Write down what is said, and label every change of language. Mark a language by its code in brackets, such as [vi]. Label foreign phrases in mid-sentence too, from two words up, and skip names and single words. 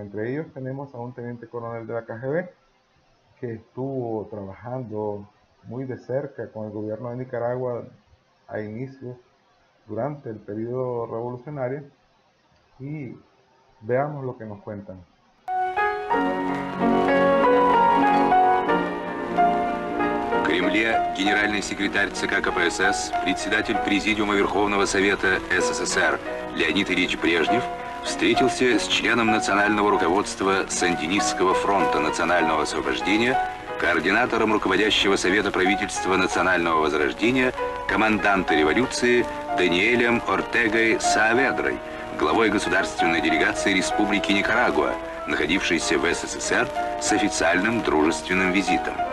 [es] Entre ellos tenemos a un teniente coronel de la KGB que estuvo trabajando muy de cerca con el gobierno de Nicaragua a inicios durante el periodo revolucionario, y veamos lo que nos cuentan. [ru] В Кремле генеральный секретарь ЦК КПСС, председатель Президиума Верховного Совета СССР Леонид Ильич Брежнев встретился с членом национального руководства Сандинистского фронта национального освобождения, координатором руководящего Совета правительства национального возрождения, команданта революции Даниэлем Ортегой Сааведрой, главой государственной делегации Республики Никарагуа, находившейся в СССР с официальным дружественным визитом.